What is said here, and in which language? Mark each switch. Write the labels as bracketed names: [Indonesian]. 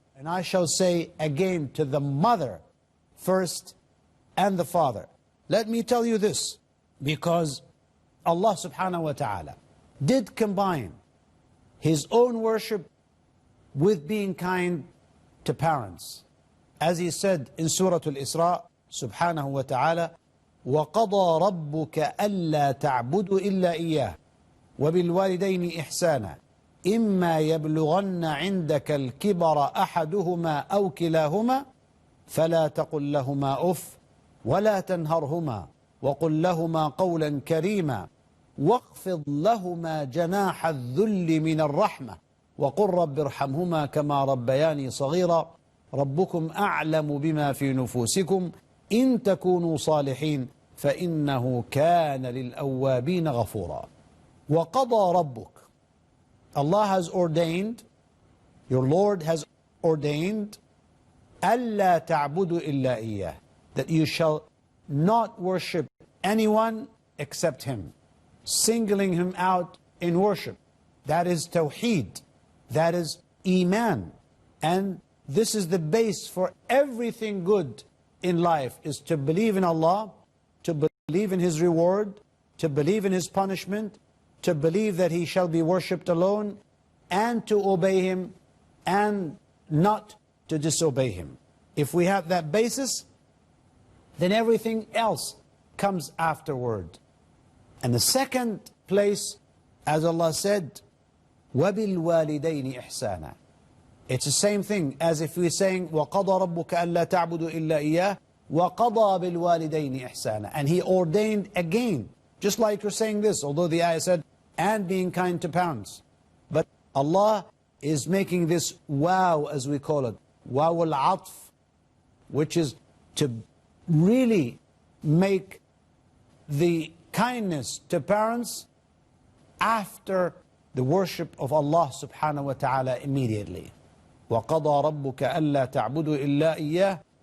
[English] And I shall say again, to the mother first and the father. Let me tell you this, because Allah subhanahu wa ta'ala did combine His own worship with being kind to parents. As He said in Surah Al-Isra, subhanahu wa ta'ala, [Arabic] وَقَضَى رَبُّكَ أَلَّا تَعْبُدُوا إِلَّا إِيَّاهُ وَبِالْوَالِدَيْنِ إِحْسَانًا إِمَّا يَبْلُغَنَّ عِنْدَكَ الْكِبَرَ أَحَدُهُمَا أَوْ كِلَاهُمَا فَلَا تَقُلْ لَهُمَا أُفٍّ وَلَا تَنْهَرْهُمَا وَقُلْ لَهُمَا قَوْلًا كَرِيمًا وَاخْفِضْ لَهُمَا جَنَاحَ الذُّلِّ مِنَ الرَّحْمَةِ وَقُلْ رَبِّ ارْحَمْهُمَا كَمَا رَبَّيَانِي صَغِيرًا رَبُّكُمْ أَعْلَمُ بِمَا فِي نُفُوسِكُمْ إِن تَكُونُوا صَالِحِينَ فَإِنَّهُ كَانَ لِلْأَوَّابِينَ غَفُورًا. وَقَضَى رَبُّكَ, [English] Allah has ordained, your Lord has ordained, [Arabic] أَلَّا تَعْبُدُوا إِلَّا إِيَّاهُ, [English] that you shall not worship anyone except Him, singling Him out in worship. That is Tawheed, that is Iman. And this is the base for everything good in life, is to believe in Allah, to believe in His reward, to believe in His punishment, to believe that He shall be worshipped alone, and to obey Him, and not to disobey Him. If we have that basis, then everything else comes afterward. And the second place, as Allah said, [Arabic] وَبِالْوَالِدَيْنِ إِحْسَانًا. [English] It's the same thing as if we're saying, [Arabic] وَقَضَى رَبُّكَ أَلَّا تَعْبُدُوا إِلَّا إِيَّاهُ وَقَضَى بِالْوَالِدَيْنِ إِحْسَانًا. [English] And He ordained again, just like you're saying this, although the ayah said, and being kind to parents. But Allah is making this wow, as we call it, wow al-atf, which is to really make the kindness to parents after the worship of Allah subhanahu wa ta'ala immediately. [Arabic] وَقَضَى رَبُّكَ أَلَّا تَعْبُدُوا إِلَّا إِيَّاهُ